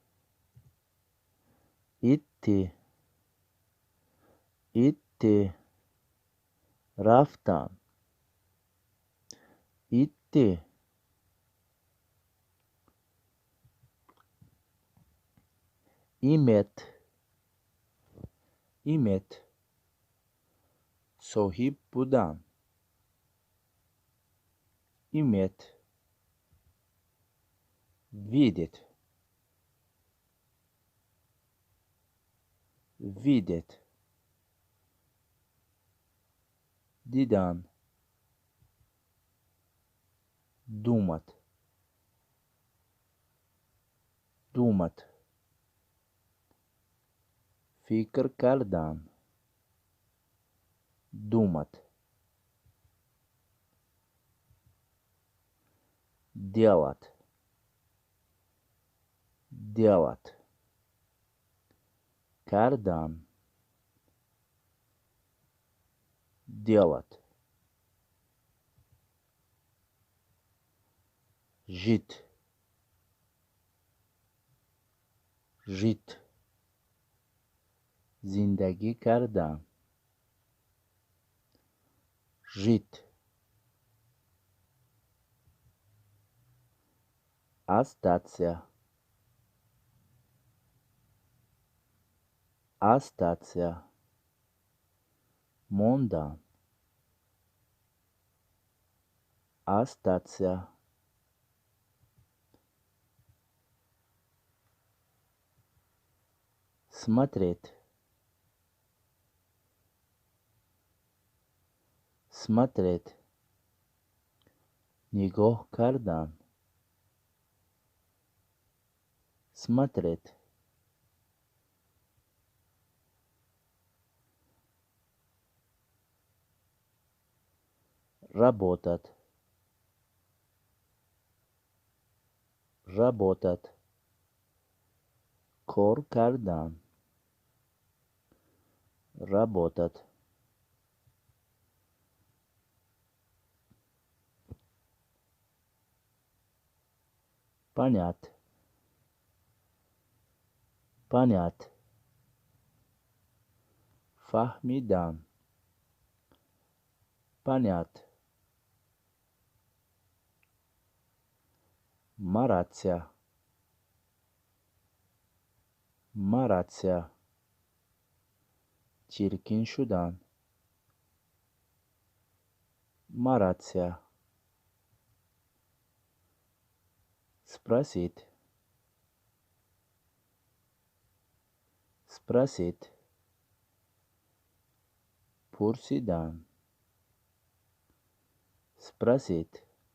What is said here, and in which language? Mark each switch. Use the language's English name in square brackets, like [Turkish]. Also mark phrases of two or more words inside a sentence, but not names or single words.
[Russian] идти. идти. [Persian] رفتن. идти. [Russian] иметь. иметь. [Persian] صاحب بودن. [Russian] иметь, видеть, видеть, دیدن, думать, думать, [Persian] فکر کردن, [Russian] думать, делать, делать, کردن, делать, жить, жить, [Persian] زندگی کردن, [Russian] жить, остаться, остаться, موندن, остаться, смотреть, смотреть, [Persian] نگاه کردن, [Russian] смотреть, работать, работать, [Persian] کار کردن, [Russian] работать, понять, понять, فهمیدن, понять, мараться, мараться, [Persian] چرکین شدن, [Russian] мараться, спросить, спросить, پرسیدن, спросить,